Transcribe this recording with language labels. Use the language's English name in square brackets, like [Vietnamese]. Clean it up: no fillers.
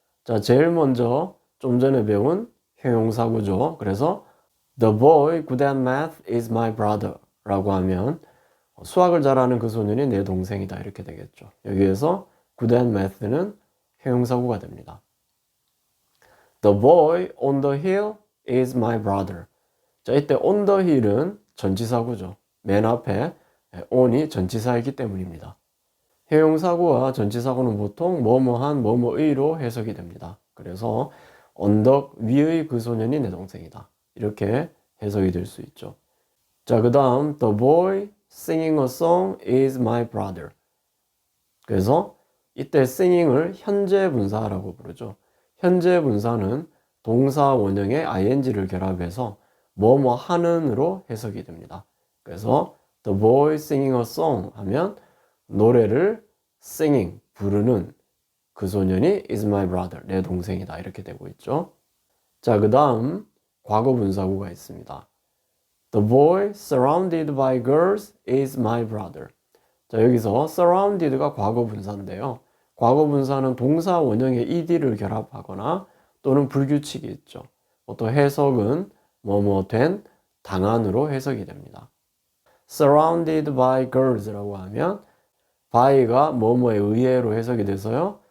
[Korean] 자, 제일 먼저 좀 전에 배운 형용사구죠. 그래서 [English] The boy good at math is my brother [Korean] 라고 하면 수학을 잘하는 그 소년이 내 동생이다 이렇게 되겠죠. 여기에서 good at math는 형용사구가 됩니다. [English] The boy on the hill is my brother. [Korean] 자, 이때 [English] on the hill은 [Korean] 전치사구죠. 맨 앞에 on이 전치사이기 때문입니다. 형용사구와 전치사구는 보통 뭐뭐한 뭐뭐의로 해석이 됩니다. 그래서 언덕 위의 그 소년이 내 동생이다. 이렇게 해석이 될 수 있죠. 자, 그 다음 [English] The boy singing a song is my brother. [Korean] 그래서 이때 singing을 현재 분사라고 부르죠. 현재 분사는 동사 원형에 ing를 결합해서 뭐뭐 하는으로 해석이 됩니다. 그래서 [English] The boy singing a song [Korean] 하면 노래를 [English] singing, [Korean] 부르는 그 소년이 [English] is my brother, [Korean] 내 동생이다. 이렇게 되고 있죠. 자, 그 다음 과거 분사구가 있습니다. [English] The boy surrounded by girls is my brother. [Korean] 자, 여기서 surrounded가 과거 분사인데요. 과거 분사는 동사 원형에 ed를 결합하거나 또는 불규칙이 있죠. 또 해석은 뭐뭐 된, 당한으로 해석이 됩니다. surrounded by girls라고 하면 by가 뭐뭐에 의해로 해석이 돼서요.